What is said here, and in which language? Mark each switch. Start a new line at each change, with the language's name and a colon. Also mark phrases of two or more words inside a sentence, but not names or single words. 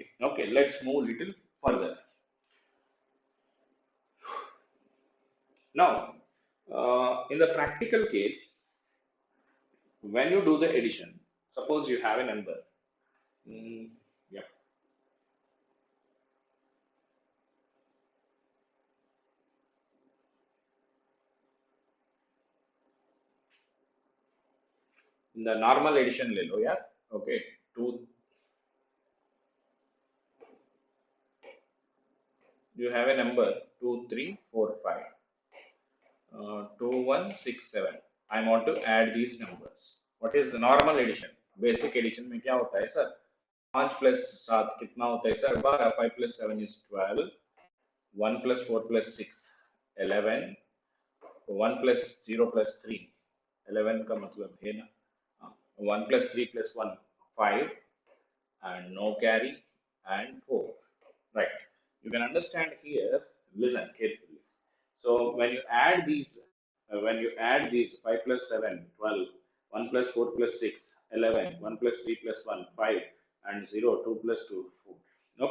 English: Okay, let's move little further. Now, in the practical case, when you do the addition, suppose you have a number. Mm, yeah. In the normal addition,
Hindi: ले लो यार.
English: Okay, two. You have a number 2345. 2167. I want to add these numbers. What is the normal addition? Basic addition
Hindi: में क्या होता है सर? 5 plus 7 कितना होता है सर? 12.
English: 5 plus 7 is 12. 1 plus 4 plus 6 11.
Hindi: 1 plus 0 plus 3 11 का मतलब है ना.
English: 1 plus 3 plus 1 5 and no carry and 4. Right. You can understand here. Listen carefully. So when you add these 5 plus 7, 12, 1 plus 4 plus 6, 11, 1 plus 3 plus 1, 5, and 0, 2 plus 2, 4.